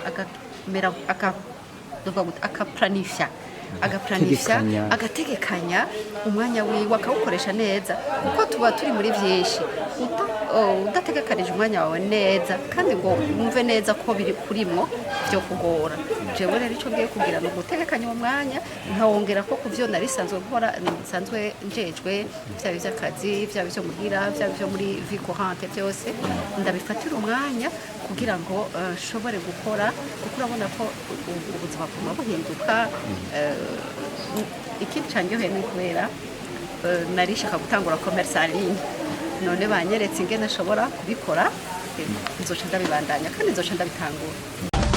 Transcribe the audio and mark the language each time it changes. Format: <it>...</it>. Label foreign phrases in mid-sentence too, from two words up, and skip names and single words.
<rn>agaplanifya agategekanya umwanya wiwe akawukoresha neza, kuko tuba turi muri byinshi udategekanije umwanya wawe neza kandi ngo wumve neza ko biri kurimwo byo kugora. Jewe rero icyo ngiye kugira ni ugutegekanya uwo mwanya nkawongera ko ku byo nari sanzwe gukora nsanzwe njejwe, byaba iby'akazi byaba ibyo muhira byaba ibyo muri</rn> <fr>vie courante</fr> <rn>byose ndabifatira umwanya kugira ngo nshobore gukora, kuko urabona ko ubuzima buguma buhinduka. Ikindi cyanjyoheye ni kubera narishaka gutangura</rn> <fr>commerce en ligne,</fr> <rn>none banyeretse ingene nashobora kubikora, nzoca ndabibandanya kandi nzoca ndabitangura.</rn>